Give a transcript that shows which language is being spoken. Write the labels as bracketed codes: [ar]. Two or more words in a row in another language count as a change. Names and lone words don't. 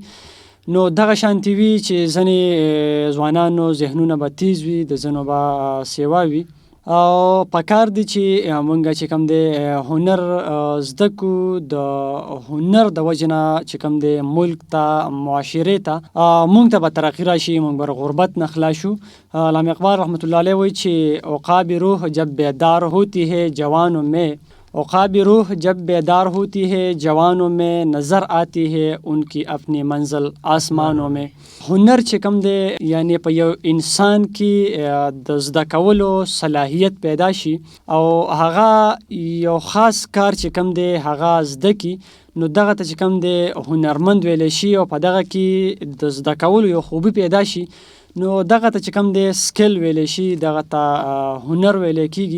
[ps] نو دغه شانتي وي چې ځینې ځوانانو ذهنونه به تیز وي د ځینو به سیوا وي او پکار دی چې مونږ چې کوم دی هنر زده کړو د هنر د وجې نه چې کوم دی ملک ته معاشرې ته مونږ ته به ترقي راشي مونږ به غربت نه خلاص شو. علامه اقبال رحمت الله علیه وایي چې [ur] عقاب روح جب بیدار ہوتی ہے جوانوں میں عقاب روح جب بیدار ہوتی ہے جوانوں میں نظر آتی ہے ان کی اپنی منزل آسمانوں میں. [ps] هنر چې کوم دی یعنی په یو انسان کې د زده کولو صلاحیت پیدا شي او هغه یو خاص کار چې کوم دی هغه زده کی نو دغه ته چې کوم دی هنرمند ویلی شي او په دغه کې د زده کولو یو خوبي پیدا شي نو دغه ته چې کوم دی سکل ویلی شي دغه ته هنر ویلی کیږي.